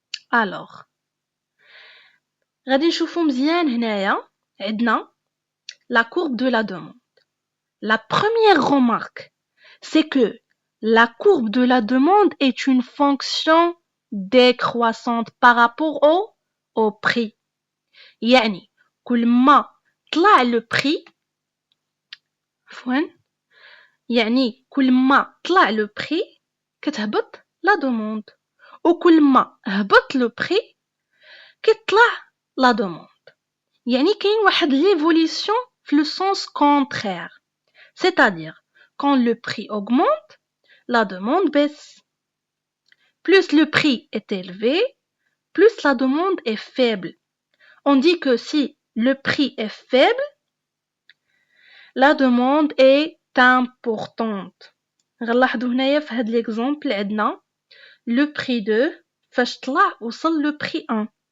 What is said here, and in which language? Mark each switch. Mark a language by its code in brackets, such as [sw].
[ar] Alors, غادي نشوفوا مزيان هنايا عندنا [fr] la courbe de la demande. La première remarque, c'est que la courbe de la demande est une fonction décroissante par rapport au prix. [ar] يعني كل ما طلع le prix يعني كل ما طلع le prix كتهبط la demande وكل ما هبط le prix كتطلع la demande. يعني كاين واحد l'évolution في le sens contraire. [fr] C'est-à-dire, quand le prix augmente, la demande baisse. Plus le prix est élevé, plus la demande est faible. On dit que si le prix est faible, la demande est importante. [ar] غنلاحظوا هنايا في هذا l'exemple عندنا le prix de فاش طلع وصل le prix 1.